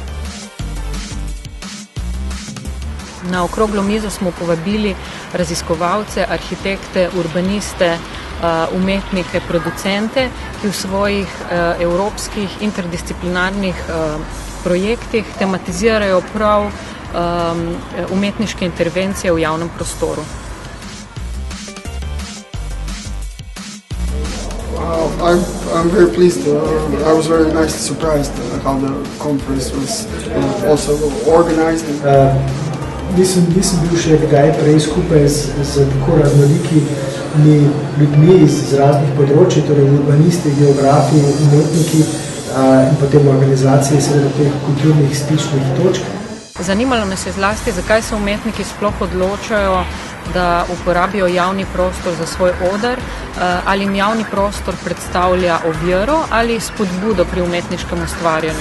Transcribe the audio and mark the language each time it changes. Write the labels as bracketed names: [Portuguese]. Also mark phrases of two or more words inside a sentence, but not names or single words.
[Slovenian] Na okroglo mizo smo povabili raziskovalce, arhitekte, urbaniste, umetnike, producente, ki v svojih evropskih interdisciplinarnih projektih tematizirajo prav umetniške intervencije v javnem prostoru. [English] I'm very pleased. I was very nicely surprised how the conference was also organized. [Slovenian] Nisem bil še kdaj prej skupaj z tako raznolikimi ljudmi iz raznih področij, torej urbanisti, geografi, umetniki in potem organizacije seveda teh kulturnih stičnih točk. Zanimalo nas je zlasti, zakaj se umetniki sploh odločajo, da uporabijo javni prostor za svoj oder, ali jim javni prostor predstavlja oviro ali spodbudo pri umetniškem ustvarjanju.